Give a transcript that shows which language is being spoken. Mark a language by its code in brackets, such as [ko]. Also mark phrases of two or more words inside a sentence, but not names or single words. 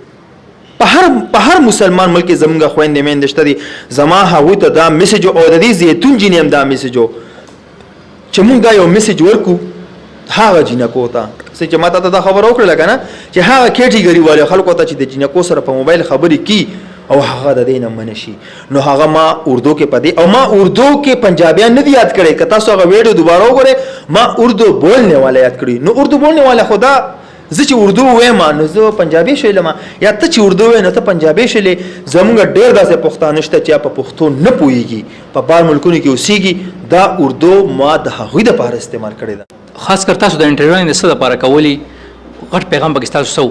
[ps] په هر مسلمان ملک کې زموږ خویندې میندې شته دي زما هغوی ته دا میسیج او د دې زیتون جینې هم دا میسیج چې موږ دا یو میسیج ورکو هغه جینکو ته چې ما ته دا خبر وکړله که نه چې هغه کیټیګري والے خلکو ته چې د جینکو سره په موبایل خبرې کی او هغه د دې نه منع شي نو هغه ما اردو کې پدې او ما اردو کې پنجابیان نه دي یاد کړی که تاسو هغه ویډیو دوباره وګورئ ما [ur] اردو بولنے والا [ps] یاد کړی نو [ur] اردو بولنے والا [ps] خدا زه چې اردو وایم نو زه پنجابي شویلم یا ته چې اردو وایې نو ته پنجابي شولې زموږ ډېر داسې پښتانه شته چې په پښتو نه پوهېږي په بار ملکونو کې اوسېږي دا اردو ما د هغوی دپاره استعمال کړې ده خاص کر تاسو د انټرویو د څه دپاره کولی غټ پیغام پکې ستاسو څه و